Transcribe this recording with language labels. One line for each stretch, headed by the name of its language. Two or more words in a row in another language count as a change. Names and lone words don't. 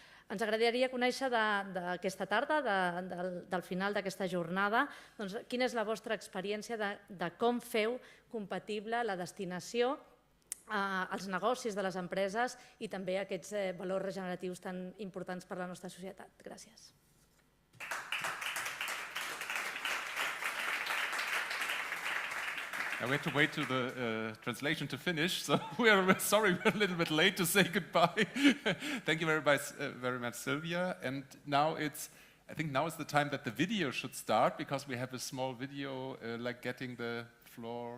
Catalan: Ens agradaria conèixer d'aquesta tarda, del final d'aquesta jornada, doncs, quina és la vostra experiència de com feu compatible la destinació, els negocis de les empreses i també aquests valors regeneratius tan importants per a la nostra societat. Gràcies.
English: We had to wait to the translation to finish, so we are sorry we're a little bit late to say goodbye. Thank you very much, Sylvia. And now I think now is the time that the video should start, because we have a small video like getting the floor.